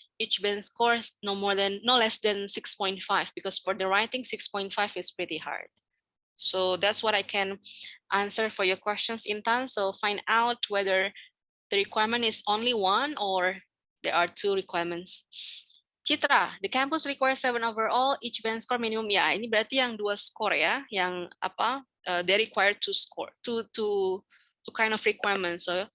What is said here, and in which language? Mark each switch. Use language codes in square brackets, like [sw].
[en] Each band scores no less than 6.5, because for the writing 6.5 is pretty hard. So that's what I can answer for your questions, Intan. So find out whether the requirement is only 1 or there are 2 requirements. Citra, the campus requires 7 overall, each band score minimum. [id] Ya, ini berarti yang 2 score ya, yang apa? [en] They require 2 score, two kind of requirements.